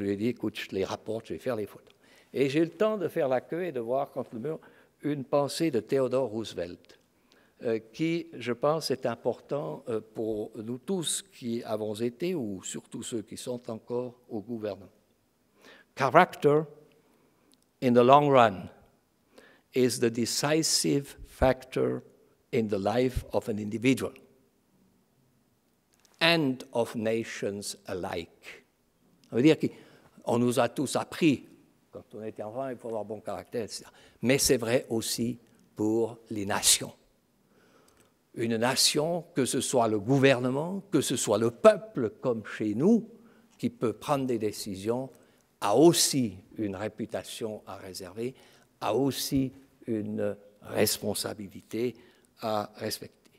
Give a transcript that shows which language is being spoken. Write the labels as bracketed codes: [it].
[fr] Je lui ai dit, écoute, je te les rapporte, je vais faire les photos. Et j'ai eu le temps de faire la queue et de voir contre le mur une pensée de Theodore Roosevelt, qui, je pense, est important pour nous tous qui avons été, ou surtout ceux qui sont encore au gouvernement. [en] Character, in the long run, is the decisive factor in the life of an individual and of nations alike. [fr] Ça veut dire qu'on nous a tous appris, quand on était enfant, il faut avoir bon caractère, etc. Mais c'est vrai aussi pour les nations. Une nation, que ce soit le gouvernement, que ce soit le peuple, comme chez nous, qui peut prendre des décisions, a aussi une réputation à réserver, a aussi une responsabilité à respecter.